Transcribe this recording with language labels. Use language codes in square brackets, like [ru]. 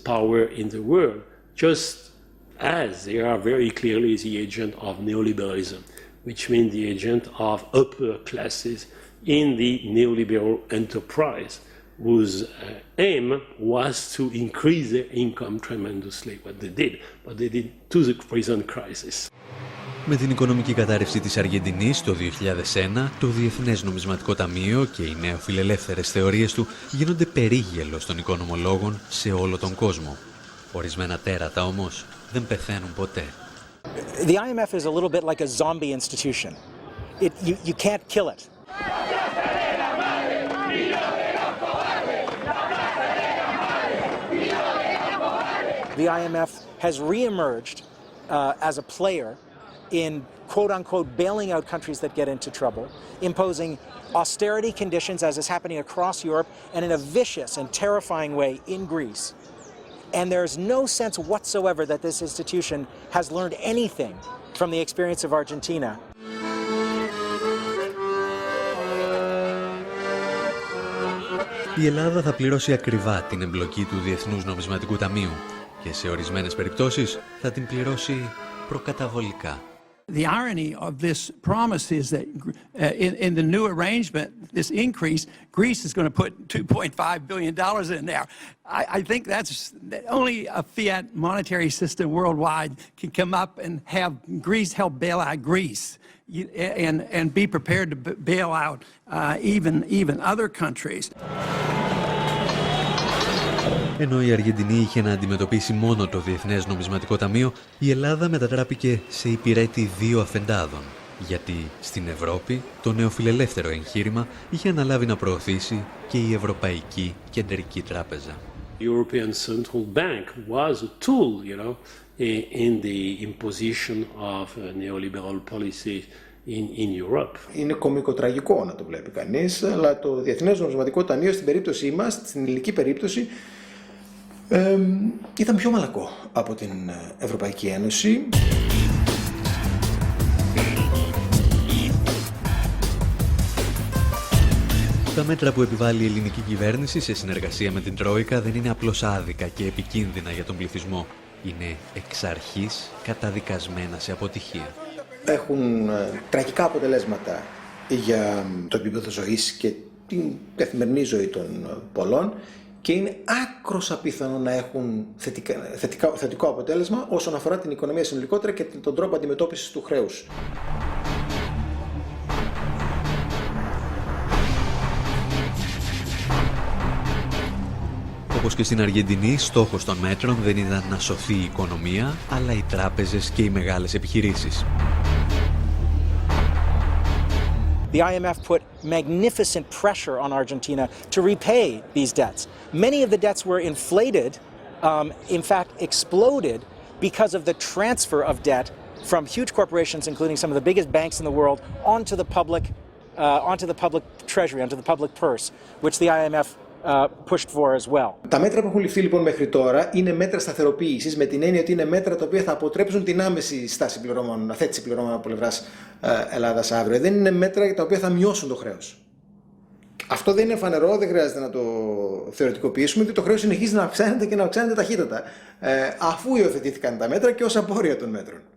[en] power in the world, just as they are very clearly the agent of neoliberalism, which means the agent of upper classes in the neoliberal enterprise, whose aim was to increase their income tremendously. What they did, to the present crisis. [el] Με την οικονομική κατάρρευση της Αργεντινής το 2001, το Διεθνές Νομισματικό Ταμείο και οι νεοφιλελεύθερες θεωρίες του γίνονται περίγελος των οικονομολόγων σε όλο τον κόσμο. Ορισμένα τέρατα όμως δεν πεθαίνουν ποτέ. [en] The IMF is a little bit like a zombie institution. You can't kill it. The IMF has reemerged as a player in quote-unquote bailing out countries that get into trouble, imposing austerity conditions as is happening across Europe and in a vicious and terrifying way in Greece. And there's no sense whatsoever that this institution has learned anything from the experience of Argentina. [el] Η Ελλάδα θα πληρώσει ακριβά την εμπλοκή του Διεθνούς Νομισματικού Ταμείου και σε ορισμένες περιπτώσεις θα την πληρώσει προκαταβολικά. [en] The irony of this promise is that in the new arrangement, this increase, Greece is going to put $2.5 billion in there. I think that's only a fiat monetary system worldwide can come up and have Greece help bail out Greece and be prepared to bail out even other countries. [el] Ενώ η Αργεντινή είχε να αντιμετωπίσει μόνο το Διεθνές Νομισματικό Ταμείο, η Ελλάδα μετατράπηκε σε υπηρέτη δύο αφεντάδων, γιατί στην Ευρώπη το νεοφιλελεύθερο εγχείρημα είχε αναλάβει να προωθήσει και η Ευρωπαϊκή Κεντρική Τράπεζα. [en] The European Central Bank was a tool, in the imposition of neoliberal policies in Europe. [el] Είναι κωμικοτραγικό να το βλέπει κανείς, αλλά το Διεθνές Νομισματικό Ταμείο στην περίπτωσή μας, στην ελληνική περίπτωση, ήταν πιο μαλακό από την Ευρωπαϊκή Ένωση. Τα μέτρα που επιβάλλει η ελληνική κυβέρνηση σε συνεργασία με την Τρόικα δεν είναι απλώς άδικα και επικίνδυνα για τον πληθυσμό. Είναι εξ αρχής καταδικασμένα σε αποτυχία. Έχουν τραγικά αποτελέσματα για το επίπεδο ζωής και την καθημερινή ζωή των πολλών και είναι άκρως απίθανο να έχουν θετικό αποτέλεσμα όσον αφορά την οικονομία συνολικότερα και τον τρόπο αντιμετώπισης του χρέους. Όπως και στην Αργεντινή, στόχος των μέτρων δεν ήταν να σωθεί η οικονομία, αλλά οι τράπεζες και οι μεγάλες επιχειρήσεις. [en] The IMF put magnificent pressure on Argentina to repay these debts. Many of the debts were inflated, in fact exploded, because of the transfer of debt from huge corporations, including some of the biggest banks in the world, onto the public treasury, onto the public purse, which the IMF pushed for as well. [el] Τα μέτρα που έχουν ληφθεί λοιπόν μέχρι τώρα είναι μέτρα σταθεροποίησης, με την έννοια ότι είναι μέτρα τα οποία θα αποτρέψουν την άμεση στάση πληρώμων, αθέτηση πληρώμων από πλευράς Ελλάδας αύριο. Δεν είναι μέτρα τα οποία θα μειώσουν το χρέος. Αυτό δεν είναι φανερό, δεν χρειάζεται να το θεωρητικοποιήσουμε, ότι το χρέος συνεχίζει να αυξάνεται και να αυξάνεται ταχύτατα, αφού υιοθετήθηκαν τα μέτρα και ως απόρρια των μέτρων.